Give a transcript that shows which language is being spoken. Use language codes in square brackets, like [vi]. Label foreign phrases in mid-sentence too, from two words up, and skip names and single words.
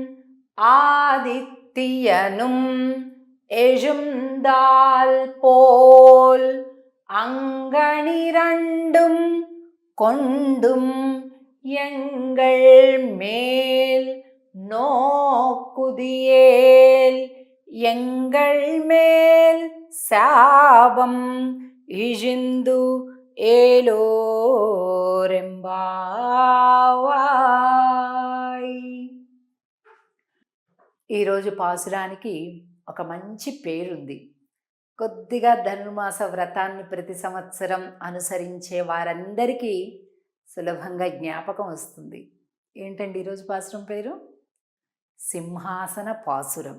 [ta] ஆதித்யனும் எழுந்தால் போல் அங்கணிரண்டும் கொண்டும் எங்கள் மேல் நோக்குதியேல் எங்கள் மேல் சாபம் இழிந்து ఏలోరెంబావాయ్. [te] ఈరోజు పాసురానికి ఒక మంచి పేరుంది. కొద్దిగా ధనుర్మాస వ్రతాన్ని ప్రతి సంవత్సరం అనుసరించే వారందరికీ సులభంగా జ్ఞాపకం వస్తుంది. ఏంటండి ఈరోజు పాసురం పేరు? సింహాసన పాసురం.